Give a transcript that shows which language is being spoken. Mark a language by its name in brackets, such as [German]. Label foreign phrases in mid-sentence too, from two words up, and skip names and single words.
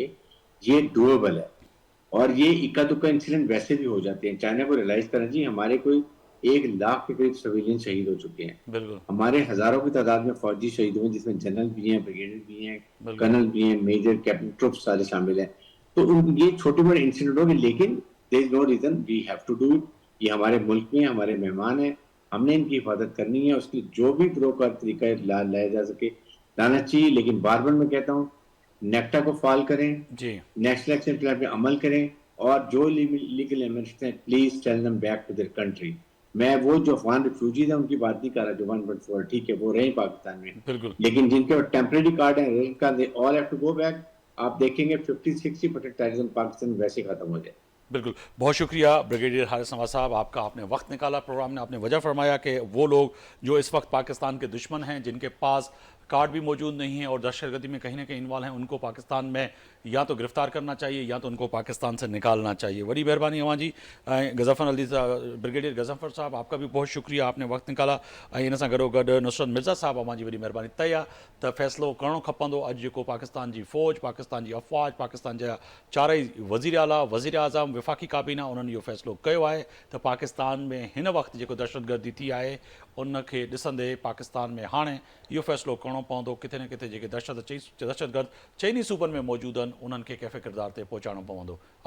[Hindi] ये डूएबल है और ये इक्का दुक्का इंसिडेंट वैसे भी हो जाते हैं। चाइना को रियलाइज करना चाहिए हमारे कोई 1 लाख के करीब सिविलियन शहीद हो चुके हैं, हमारे हजारों की तादाद में फौजी शहीद हुए, जिसमें जनरल भी हैं, ब्रिगेडियर भी हैं, कर्नल भी हैं, मेजर, कैप्टन, ट्रुप्स सारे शामिल हैं। तो ये छोटे बड़े इंसिडेंट होंगे, लेकिन [English] there is no reason, we have to do it. [Hindi] ये हमारे मुल्क में हमारे मेहमान हैं, हमने इनकी हिफाजत करनी है, उसकी जो भी प्रोकार तरीका लाया जा सके लाना चाहिए। लेकिन बार बार मैं कहता हूँ नेक्टा को फॉल करें, [English] national action plan [Hindi] पे अमल करें, और जो [English] legal immigrants [Hindi] हैं [English] please tell them back to their country. [Hindi] मैं वो जो [English] Afghan refugees [Hindi] हैं उनकी बात नहीं कर रहा, जो 1.4 ठीक है वो रहे पाकिस्तान में, लेकिन जिनके [English] temporary card [Hindi] है [English] red card, they all have to go back. [Hindi] आप देखेंगे 50-60% टेररिज्म पाकिस्तान वैसे खत्म हो जाए। बिल्कुल, बहुत शुक्रिया ब्रिगेडियर हारिस नवाज साहब आपका, आपने वक्त निकाला प्रोग्राम में, आपने वजह फरमाया कि वो लोग जो इस वक्त पाकिस्तान के दुश्मन हैं, जिनके पास कार्ड भी मौजूद नहीं है और दहशतगर्दी में कहीं ना कहीं इन्वॉल्व हैं, उनको पाकिस्तान में या तो गिरफ्तार करना चाहिए या तो उनको पाकिस्तान से निकालना चाहिए। [Sindhi] बड़ी मेहरबानी अवां जी। [Hindi] गज़फ़र अली ब्रिगेडियर गज़फ़र साहब आपका भी बहुत शुक्रिया, आपने वक्त निकाला। [Sindhi] इन सां गॾोगॾु नुसरत मिर्ज़ा साहब अवां जी वॾी महिरबानी। तय आहे त फ़ैसिलो करणो खपंदो। अॼु जेको पाकिस्तान जी फ़ौज, पाकिस्तान जी अफ़वाज, पाकिस्तान जा चारई वज़ीर आला, वज़ीर आज़म, वफ़ाक़ी काबीना, उन्हनि इहो फ़ैसिलो कयो आहे त पाकिस्तान में हिन वक़्तु जेको दहशतगर्दी थी आहे उनखे ॾिसंदे पाकिस्तान में हाणे इहो फ़ैसिलो करणो पवंदो, किथे न किथे जेके दहशतगर्द चइनी सूबनि में मौजूदु आहिनि उन्हनि खे कैफ़े किरदार ते पहुचाइणो पवंदो।